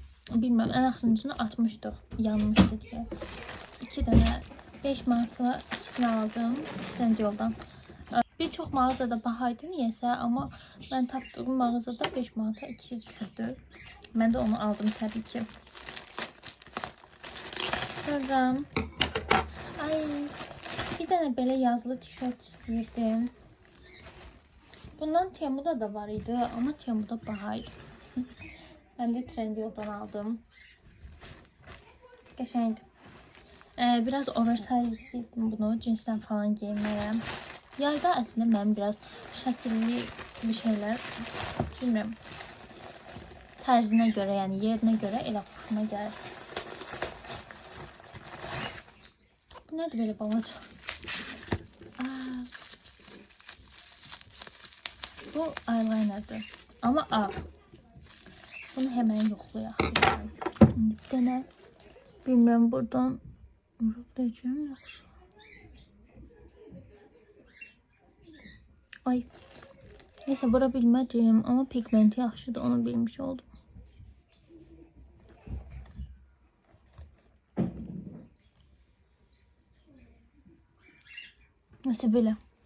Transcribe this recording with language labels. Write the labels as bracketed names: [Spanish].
[Azerbaijani] Bilmirəm, ən axırıncını atmışdıq. Yanmışdı deyə. 2 dənə 5 manatla ikisini aldım. Trendyoldan. Bir çox mağazada bahaydı niyəsə, amma mən tapdığım mağazada 5 manata ikisi düşürdü. Mən də onu aldım təbii ki. Sonra ay, [Turkish] bir tane böyle yazılı tişört [Azerbaijani] istəyirdim. [Turkish] Bundan Temu'da da var idi ama Temu'da bahaydı. Ben de Trendyol'dan aldım. [Azerbaijani] Qəşəngdir. Biraz oversize idim bunu. Cinsten falan giyinməyəm. Yayda aslında mən biraz şəkilli bir şeyler, bilmirəm, tərzinə görə, yəni yerinə görə elə xoşuma gəlir. Bu nədir belə balaca? Bu eyeliner'dır. Ama ağ. Bunu hemen yoxlayaq. Bir dənə, bilmirəm, buradan vuracağım yaxşı. Ay. Neyse, vura bilmədim ama pigmenti yaxşıdır, onu bilmiş oldum. [Turkish] Nasıl böyle?